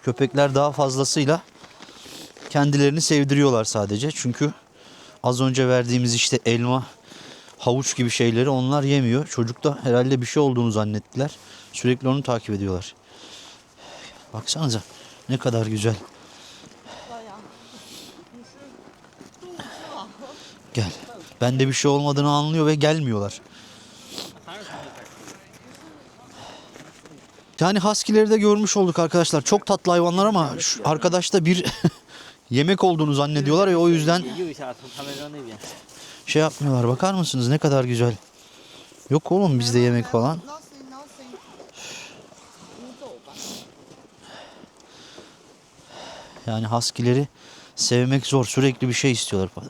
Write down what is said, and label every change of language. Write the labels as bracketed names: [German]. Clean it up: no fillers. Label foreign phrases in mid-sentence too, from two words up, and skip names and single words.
[Turkish] Köpekler daha fazlasıyla kendilerini sevdiriyorlar sadece. Çünkü az önce verdiğimiz işte elma, havuç gibi şeyleri onlar yemiyor. Çocuk da herhalde bir şey olduğunu zannettiler. Sürekli onu takip ediyorlar. Baksanıza ne kadar güzel. [Chinese] 老杨，你是肚子饿。 [Turkish] Gel. Bende bir şey olmadığını anlıyor ve gelmiyorlar. Yani husky'leri de görmüş olduk arkadaşlar. Çok tatlı hayvanlar ama şu arkadaşta bir yemek olduğunu zannediyorlar ve o yüzden [Chinese] 右下从他们扔那边。 [Turkish] şey yapmıyorlar. Bakar mısınız ne kadar güzel. Yok oğlum bizde yemek falan. [English] Nothing nothing。 [Chinese] 你走吧。 [Turkish] Yani husky'leri sevmek zor. Sürekli bir şey istiyorlar falan.